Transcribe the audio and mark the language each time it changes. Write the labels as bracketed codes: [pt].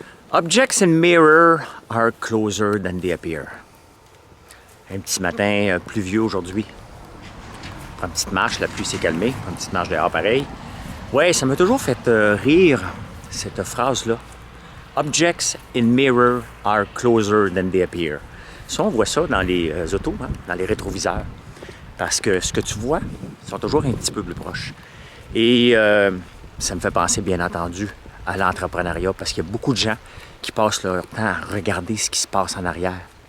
[en] Objects in mirror are closer than they appear. [fr] Un petit matin pluvieux aujourd'hui. Une petite marche, la pluie s'est calmée. Une petite marche dehors pareil. Ouais, ça m'a toujours fait rire, cette phrase-là. [en] Objects in mirror are closer than they appear. [fr] Ça, on voit ça dans les autos, hein, dans les rétroviseurs. Parce que ce que tu vois, sont toujours un petit peu plus proches. Et ça me fait penser, bien entendu, à l'entrepreneuriat, parce qu'il y a beaucoup de gens qui passent leur temps à regarder ce qui se passe en arrière.